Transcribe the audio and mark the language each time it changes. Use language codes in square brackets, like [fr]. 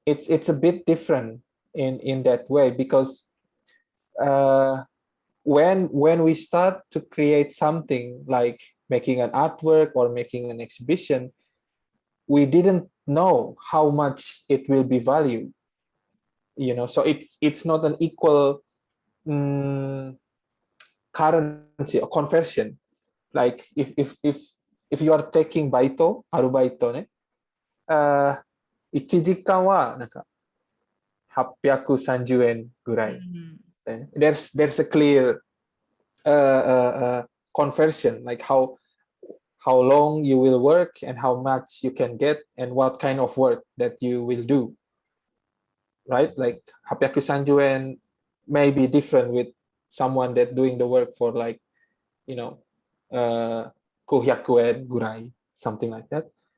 [en] It's a bit different in that way, because when we start to create something like making an artwork or making an exhibition, we didn't know how much it will be valued, so it's not an equal currency or conversion. Like if you are taking baito, [ja] アルバイトね、1時間はなんか830円ぐらい。 [en] There's a clear conversion, like how long you will work and how much you can get and what kind of work that you will do, right? Like 830円 may be different with someone that doing the work for like 500円ぐらい, something like that.